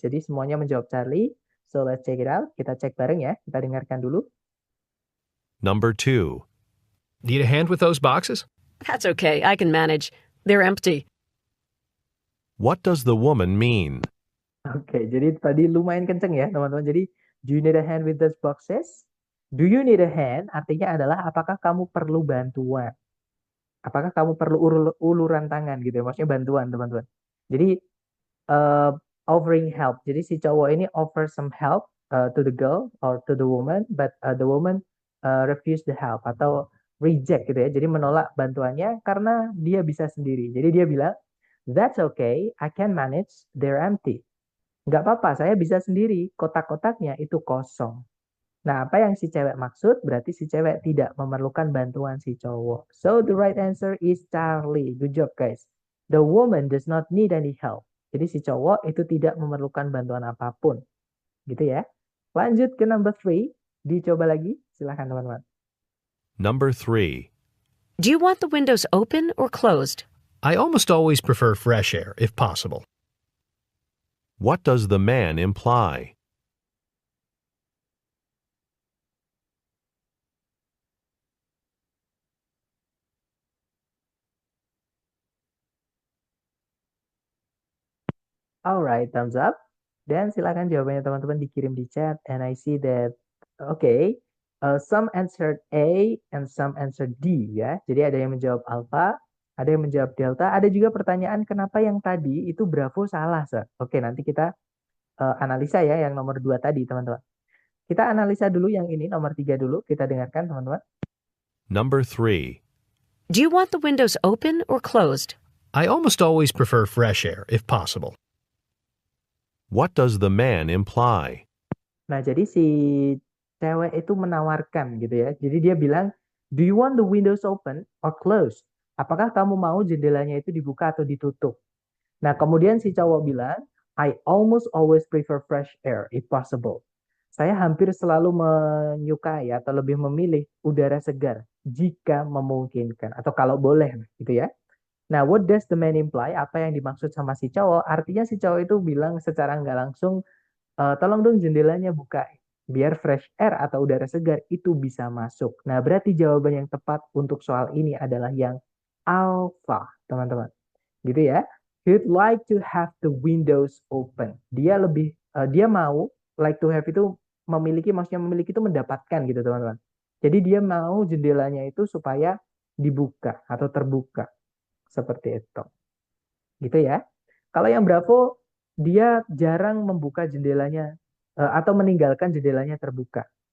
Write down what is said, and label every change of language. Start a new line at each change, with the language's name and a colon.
Indonesian: Jadi semuanya menjawab Charlie.
English: So let's check it out.
Indonesian: Kita cek bareng ya. Kita dengarkan dulu.
English: Number 2. Need a hand with those boxes? That's okay, I can manage. They're empty. What does the woman mean?
Indonesian: Oke, jadi tadi lumayan kenceng ya, teman-teman. Jadi,
English: do you need a hand with those boxes? Do you need a hand
Indonesian: artinya adalah apakah kamu perlu bantuan? Apakah kamu perlu uluran tangan gitu ya? Maksudnya bantuan, teman-teman. Jadi,
English: offering help.
Indonesian: Jadi si cowok ini
English: offer some help to the girl or to the woman, but the woman refuse the help
Indonesian: atau reject gitu ya. Jadi menolak bantuannya karena dia bisa sendiri. Jadi dia bilang,
English: "That's okay, I can manage. They're empty."
Indonesian: Nggak apa-apa, saya bisa sendiri. Kotak-kotaknya itu kosong. Nah, apa yang si cewek maksud? Berarti si cewek tidak memerlukan bantuan si cowok.
English: So, the right answer is Charlie. Good job, guys. The woman does not need any help.
Indonesian: Jadi si cowok itu tidak memerlukan bantuan apapun. Gitu ya. Lanjut ke
English: number 3.
Indonesian: Dicoba lagi. Silahkan, teman-teman.
English: Number 3. Do you want the windows open or closed? I almost always prefer fresh air, if possible. What does the man imply? Alright, thumbs up.
Indonesian: Dan silakan jawabannya teman-teman dikirim di chat.
English: And I see that, okay, some answered A and some answered D ya.
Indonesian: Jadi ada yang menjawab alpha, ada yang menjawab delta. Ada juga pertanyaan kenapa yang tadi itu Bravo salah, Sir. Oke, nanti kita analisa ya yang nomor 2 tadi, teman-teman. Kita analisa dulu yang ini, nomor 3 dulu. Kita dengarkan, teman-teman.
English: Number 3. Do you want the windows open or closed? I almost always prefer fresh air, if possible. What does the man imply?
Indonesian: Nah, jadi si cewek itu menawarkan gitu ya. Jadi dia bilang,
English: do you want the windows open or closed?
Indonesian: Apakah kamu mau jendelanya itu dibuka atau ditutup? Nah, kemudian si cowok bilang,
English: I almost always prefer fresh air if possible.
Indonesian: Saya hampir selalu menyukai atau lebih memilih udara segar jika memungkinkan atau kalau boleh gitu ya.
English: Nah, what does the man imply?
Indonesian: Apa yang dimaksud sama si cowok? Artinya si cowok itu bilang secara nggak langsung, tolong dong jendelanya buka, biar
English: fresh air
Indonesian: atau udara segar itu bisa masuk. Nah, berarti jawaban yang tepat untuk soal ini adalah yang alpha, teman-teman. Gitu ya.
English: He'd like to have the windows open.
Indonesian: Dia mau,
English: like to have
Indonesian: itu memiliki, maksudnya memiliki itu mendapatkan gitu, teman-teman. Jadi dia mau jendelanya itu supaya dibuka atau terbuka. Seperti itu. Gitu ya. Kalau yang Bravo, dia jarang membuka jendelanya atau meninggalkan jendelanya terbuka.